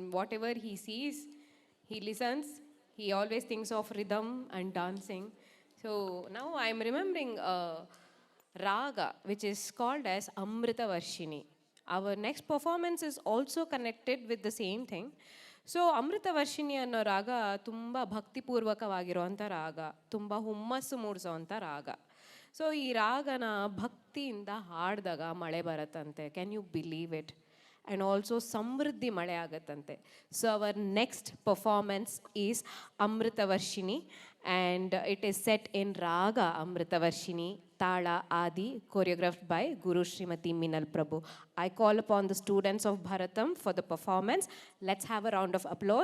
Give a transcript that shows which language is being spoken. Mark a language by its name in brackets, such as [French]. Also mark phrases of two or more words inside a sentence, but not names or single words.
[English] whatever he sees, he listens. He always thinks of rhythm and dancing. So now I'm remembering raga, which is called as Amrita Varshini. Our next performance is also connected with the same thing. [Kannada] ಸೊ ಅಮೃತ ವರ್ಷಿಣಿ ಅನ್ನೋ ರಾಗ ತುಂಬ ಭಕ್ತಿಪೂರ್ವಕವಾಗಿರುವಂಥ ರಾಗ, ತುಂಬ ಹುಮ್ಮಸ್ಸು ಮೂಡಿಸೋವಂಥ ರಾಗ. ಸೊ ಈ ರಾಗನ ಭಕ್ತಿಯಿಂದ ಹಾಡಿದಾಗ ಮಳೆ ಬರುತ್ತಂತೆ. [English] can you believe it? and also [Kannada] ಸಮೃದ್ಧಿ ಮಳೆ ಆಗುತ್ತಂತೆ. [English] so our next performance is Amrita Varshini and it is set in raga Amrita Varshini, tala Adi, choreographed by Guru Srimati Minal Prabhu. I call upon the students of Bharatam for the performance. Let's have a round of applause.